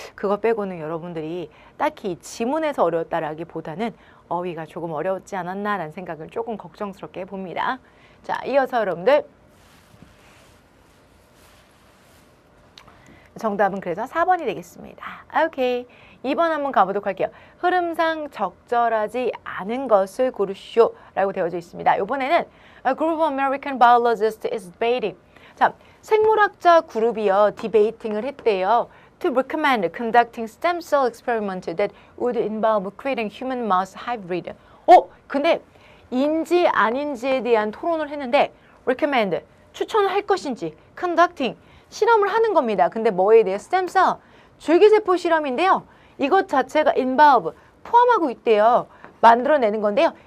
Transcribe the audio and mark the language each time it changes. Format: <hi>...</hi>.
<ko>그거 빼고는 여러분들이 딱히 지문에서 어려웠다라기보다는 어휘가 조금 어려웠지 않았나라는 생각을 조금 걱정스럽게 해봅니다. 자, 이어서 여러분들 정답은 그래서 4번이 되겠습니다. 오케이. 2번 한번 가보도록 할게요. 흐름상 적절하지 않은 것을 고르시오 라고 되어져 있습니다.</ko> <en>이번에는 A group of American biologists is debating.</en> <ko>자, 생물학자 그룹이요. 디베이팅을 했대요.</ko> <en>To recommend conducting stem cell experiment that would involve creating human mouse hybrid.</en> <ko>근데 인지 아닌지에 대한 토론을 했는데 recommend, 추천할 것인지 conducting, 실험을 하는 겁니다. 근데 뭐에 대해? 스템셀, 줄기세포 실험인데요. 이것 자체가 involve, 포함하고 있대요. 만들어내는 건데요.</ko>